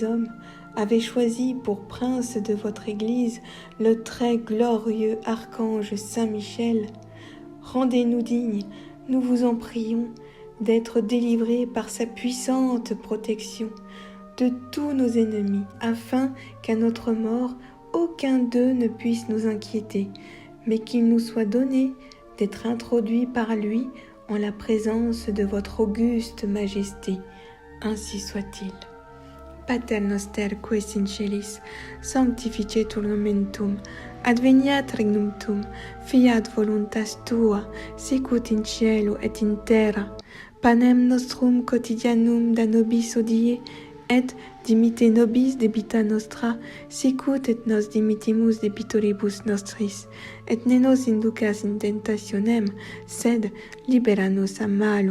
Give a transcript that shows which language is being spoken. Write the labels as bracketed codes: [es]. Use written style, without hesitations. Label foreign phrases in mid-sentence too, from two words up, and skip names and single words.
[fr] hommes, avait choisi pour prince de votre Église le très glorieux archange Saint Michel, rendez-nous dignes, nous vous en prions, d'être délivrés par sa puissante protection de tous nos ennemis, afin qu'à notre mort, aucun d'eux ne puisse nous inquiéter, mais qu'il nous soit donné d'être introduits par lui en la présence de votre auguste majesté. Ainsi soit-il. [la] Pater noster qui es in celis, sanctificetur nomen tuum, adveniat regnum tuum, fiat voluntas tua, sicut in cielo et in terra. panem nostrum quotidianum da nobis hodie, et dimite nobis debita nostra, sicut et nos dimittimus debitoribus nostris, et ne nos inducas in tentationem, sed libera nos a malo.